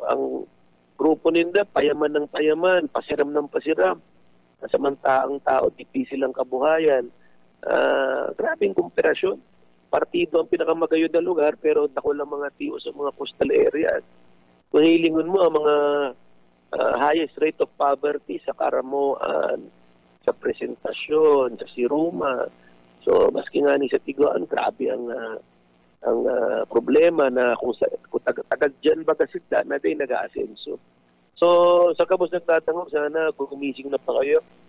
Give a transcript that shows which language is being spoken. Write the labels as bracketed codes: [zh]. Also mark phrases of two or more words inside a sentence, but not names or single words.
[bik] Ang grupo ninda, payaman ng payaman, pasiram ng pasiram. Samantaang tao, difícil ang kabuhayan. Grabing komparasyon. Partido ang pinakamagayon na lugar pero dako lang mga tiyo sa mga [en] coastal areas. [bik] Kung hilingon mo ang mga [en] highest rate of poverty [bik] sa Caramoan, sa Presentasyon, sa Siruma. So maski nga ni sa Tiguan, grabe ang problema na kung tagad dyan baga sila na din nag-aasenso. So sa kabos nagtatanong, sana gumising na pa kayo.